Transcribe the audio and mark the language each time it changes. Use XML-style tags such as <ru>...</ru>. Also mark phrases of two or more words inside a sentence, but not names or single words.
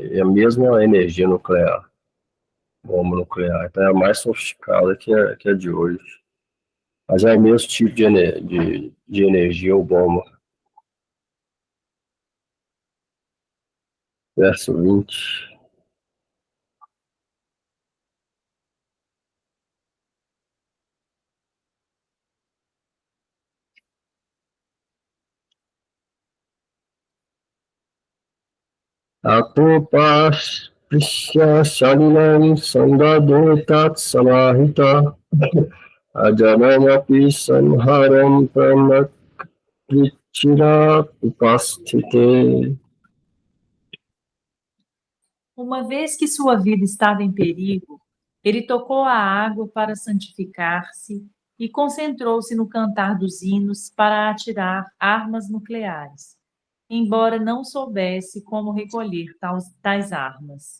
<pt>E a mesma energia nuclear, bomba nuclear. Então é a mais sofisticada que a de hoje. Mas é o mesmo tipo de energia ou bomba. Verso 20.</pt> <sa>अथोपस् पृश्य सलिलं सन्दधे तत् समाहितः अजानन्नपि संहारं प्राणकृच्छ्र उपस्थिते.</sa> <pt>Uma vez que sua vida estava em perigo, ele tocou a água para santificar-se e concentrou-se no cantar dos hinos para atirar armas nucleares, embora não soubesse como recolher tais armas.</pt>